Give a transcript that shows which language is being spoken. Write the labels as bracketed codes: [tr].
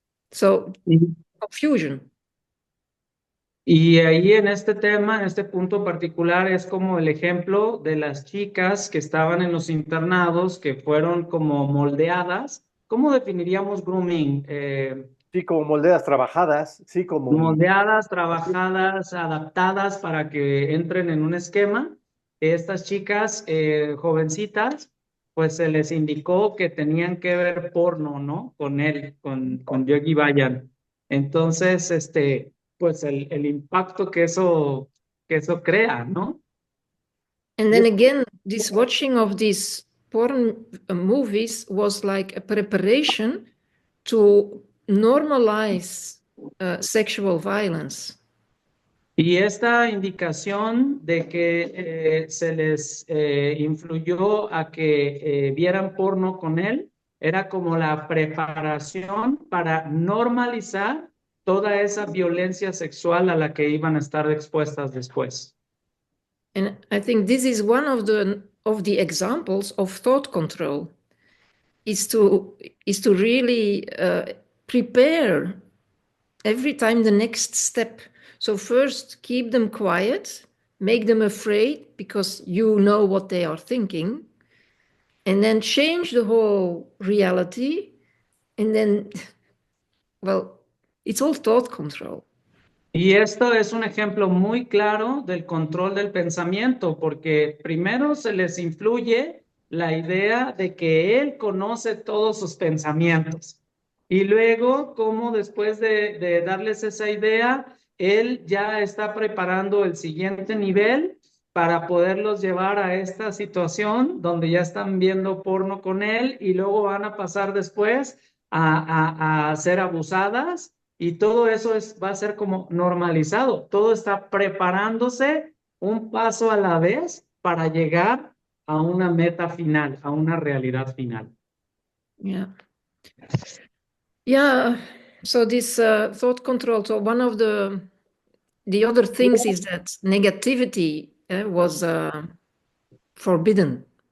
[en] So, confusion. [es] Y ahí en este tema, en este punto particular, es como el ejemplo de las chicas que estaban en los internados, que fueron como moldeadas. ¿Cómo definiríamos grooming? Sí, como moldeas trabajadas, sí, como... Moldeadas, trabajadas, adaptadas para que entren en un esquema. Estas chicas jovencitas, pues se les indicó que tenían que ver porno, ¿no? Con él, con Yogi Bhajan. Entonces, pues el impacto que eso crea, ¿no? [en] And then again, this watching of these porn movies was like a preparation to normalize sexual violence. [es] Y esta indicación de que se les influyó a que vieran porno con él era como la preparación para normalizar toda esa violencia sexual a la que iban a estar expuestas después. [en] And I think this is one of the examples of thought control, is to really prepare every time the next step. So first, keep them quiet, make them afraid because you know what they are thinking, and then change the whole reality. And then, well, it's all thought control. [es] Y esto es un ejemplo muy claro del control del pensamiento, porque primero se les influye la idea de que él conoce todos sus pensamientos. Y luego, como después de darles esa idea, él ya está preparando el siguiente nivel para poderlos llevar a esta situación donde ya están viendo porno con él y luego van a pasar después a ser abusadas. Y todo eso va a ser como normalizado. Todo está preparándose un paso a la vez para llegar a una meta final, a una realidad final. [en] Yeah. Yeah. So this thought control. So one of the other things is that negativity was forbidden.